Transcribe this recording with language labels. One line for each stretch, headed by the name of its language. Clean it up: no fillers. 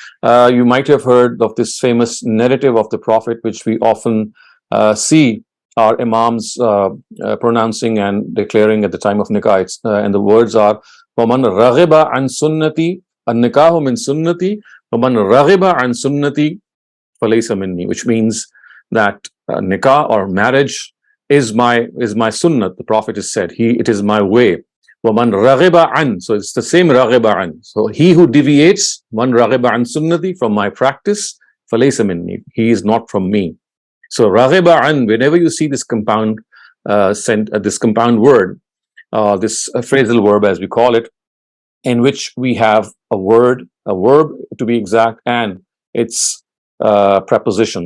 English: You might have heard of this famous narrative of the Prophet, which we often see our imams pronouncing and declaring at the time of nikah, and the words are
Arabic: وَمَنْ رَغِبَ عَنْ سُنَّتِي النِّكَاهُ مِنْ سُنَّتِي وَمَنْ رَغِبَ عَنْ سُنَّتِي فَلَيْسَ مِنِّي,
English: which means that nikah or marriage is my sunnat. The Prophet has said, it is my way.
Arabic: وَمَنْ رَغِبَ عَنْ,
English: so it's the same
Arabic: رَغِبَ عَنْ.
English: So he who deviates,
Arabic: مَنْ رَغِبَ عَنْ سُنَّتِي,
English: from my practice,
Arabic: فَلَيْسَ مِنِّي,
English: he is not from me. So raghiba an, whenever you see this compound this compound word, this phrasal verb as we call it, in which we have a verb to be exact, and its preposition.